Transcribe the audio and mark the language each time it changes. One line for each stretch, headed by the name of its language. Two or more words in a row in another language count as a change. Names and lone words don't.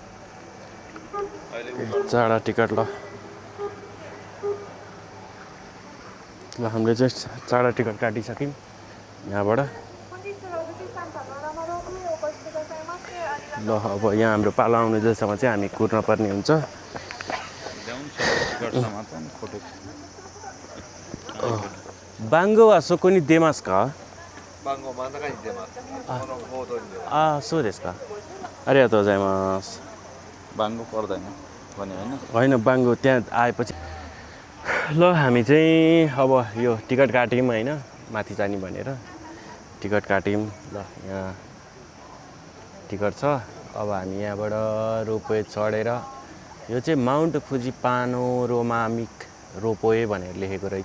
Nepali: चाडा टिकट ल हामीले चाहिँ चाडा टिकट काटिसक्यौँ यहाँबाट। ल अब यहाँ हाम्रो पालो आउने जेलसम्म चाहिँ हामी कुर्न पर्ने हुन्छ।
Japanese: 番号はそこに出ますか? そうですか。ありがとうございます。
Nepali: बाङ्गो पर्दैन भने होइन बाङ्गो त्यहाँ आएपछि। ल हामी चाहिँ अब यो टिकट काट्यौँ होइन माथि जाने भनेर टिकट काट्यौँ। ल यहाँ टिकट छ। अब हामी यहाँबाट रोपवे चढेर यो चाहिँ माउन्ट फुजी पानोरामिक रोपवे भनेर लेखेको रहेछ।